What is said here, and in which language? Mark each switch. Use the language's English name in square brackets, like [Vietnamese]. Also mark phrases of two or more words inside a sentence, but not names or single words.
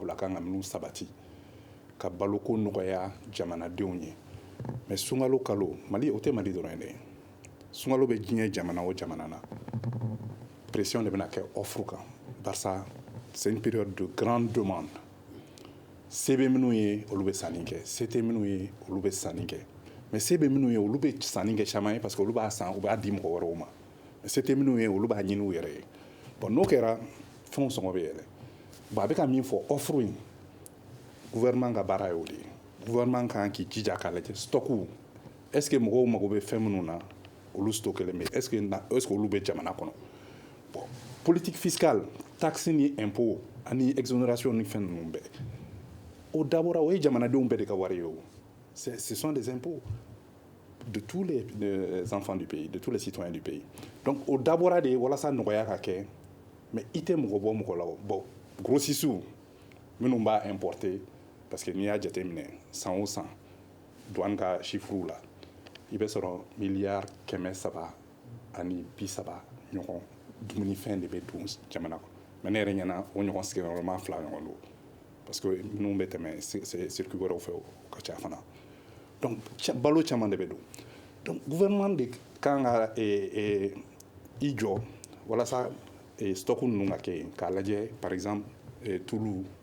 [Bambara] bolo a kan ka minnu sabati ka baloko nɔgɔya jamanadenw ye mais sunkalo kalo Mali o tɛ Mali dɔrɔn ye dɛ sunkalo bɛ diɲɛ jamana o jamana na pression de bɛna kɛ offre kan barisa [French] c'est une période de grande demande [Bambara] se bɛ minnu ye olu bɛ sanni kɛ se tɛ minnu ye olu bɛ sanni kɛ mais se bɛ minnu ye olu bɛ sanni kɛ caman ye [French] parce que [Bambara] olu b'a san u b'a di mɔgɔ wɛrɛw ma mais se tɛ minnu ye olu b'a ɲini u yɛrɛ ye bon n'o kɛra fɛnw sɔngɔ bɛ yɛlɛ bon a bɛ ka min fɔ offre in gouvernement ka baara ye o de ye gouvernement kan k'i jija k'a lajɛ stocku est ce que mɔgɔw mago bɛ fɛn minnu na olu stockelen bɛ [French] est ce que [Bambara] olu bɛ jamana kɔnɔ bon [French] politique fiscale taxe [Bambara] ni impôt ani exonération ni fɛn ninnu bɛɛ o dabɔra o ye jamanadenw bɛɛ de ka wari ye o [French] ce sont des impôts de tous les enfants du pays de tous les citoyens du pays [Bambara] donc o dabɔra de walasa nɔgɔya ka kɛ mais i tɛ mɔgɔ bɔ mɔgɔ la o bon grossistes minnu b'a importer [French] parce que [Bambara] n'i y'a jateminɛ san o san douane ka chiffres la i bɛ sɔrɔ miliyari 330 ɲɔgɔn dumunifɛn de bɛ don jamana kɔnɔ mais ne yɛrɛ ɲɛna o ɲɔgɔn sigiyɔrɔma 2 ɲɔgɔn don [French] parce que [Bambara] minnu bɛ tɛmɛ circuit wɛrɛw fɛ o ka ca fana donc balo caman de bɛ don donc gouvernement de kan ka i jɔ walasa stock ninnu ka kɛ yen k'a lajɛ [French] par exemple [Bambara] tulu